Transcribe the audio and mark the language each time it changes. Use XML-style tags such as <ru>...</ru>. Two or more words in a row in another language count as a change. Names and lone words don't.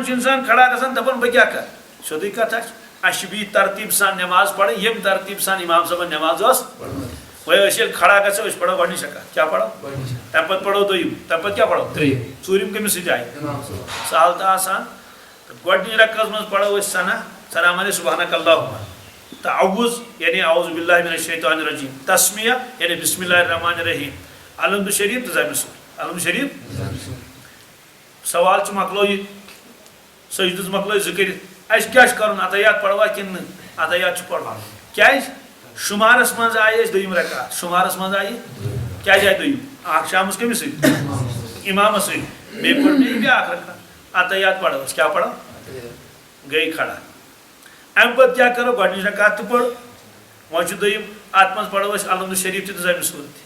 <ks>چھُ انسان کھڑا گژھان دپان بہٕ کیٛاہ کرٕ سیوٚدُے کتھا چھِ اَسہِ چھِ بیٚیہِ ترتیٖب سان نٮ۪ماز پرٕنۍ ییٚمہِ ترتیٖب سان امام صٲبن نٮ۪ماز ٲس وۄنۍ أسۍ ییٚلہِ کھڑا گژھو أسۍ پرو گۄڈنِچ رکات کیٛاہ پرو تمہِ پتہٕ پرو دوٚیِم تمہِ پتہٕ کیٛاہ پرو ژوٗرِم کٔمِس سۭتۍ آیہِ سہل تہٕ آسان گۄڈنِچ رکٲژ منٛز پرو أسۍ ثنا مانے</ks> <ar>سبحانک اللہُمہ</ar> <ks>تعوُذ یعنی</ks> <ar>اعوذ باللہ من الشیطان الرجیم</ar> <ks>تسمیہ یعنی</ks> <ar>بسم اللہ الرحمن الرحیم</ar> <ks>الحمد شریف تہٕ زمہِ سور الحمد شریف سوال چھُ مۄکلو یہِ سجدٕز مۄکلٲے زٕ کٔرِتھ اَسہِ کیٛاہ چھُ کرُن عطیات پروا کِنہٕ نہٕ عطیات چھُ پرُن کیٛازِ شُمارس منٛز آیہِ أسۍ دوٚیِم رکات شُمارس منٛز آیہِ کیٛازِ آیہِ دوٚیِم اکھ شامس کٔمِس سۭتۍ امامس سۭتۍ بیٚیہِ پٔر بیٚیہِ بیٛاکھ رکات عطیات پرو أسۍ کیٛاہ پرو گٔے کھڑا امہِ پتہٕ کیٛاہ کرو گۄڈنِچ رکات تہِ پٔر وۄنۍ چھُ دوٚیِم اتھ منٛز پرو أسۍ الحمد شریف تہِ تہٕ زمہِ سور</ks>